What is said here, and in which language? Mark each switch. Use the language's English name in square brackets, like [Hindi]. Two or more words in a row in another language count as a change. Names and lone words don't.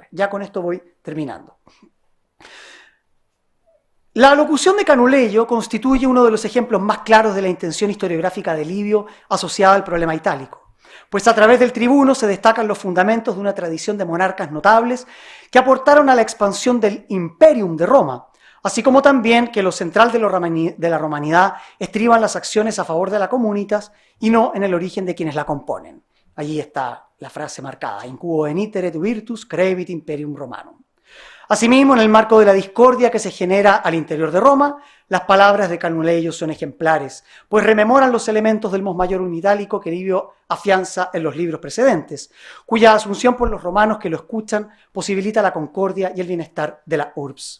[Spanish] Ya con esto voy terminando. La alocución de Canuleio constituye uno de los ejemplos más claros de la intención historiográfica de Livio asociada al problema itálico, pues a través del tribuno se destacan los fundamentos de una tradición de monarcas notables que aportaron a la expansión del imperium de Roma, así como también que lo central de la romanidad estriba en las acciones a favor de la comunitas y no en el origen de quienes la componen. Allí está la frase marcada, [Latin] in quo initere virtus crevit imperium Romanum. [Spanish] Asimismo, en el marco de la discordia que se genera al interior de Roma, las palabras de Canuleio son ejemplares, pues rememoran los elementos del [Latin] mos maiorum [Spanish] itálico que Livio afianza en los libros precedentes, cuya asunción por los romanos que lo escuchan posibilita la concordia y el bienestar de la urbs.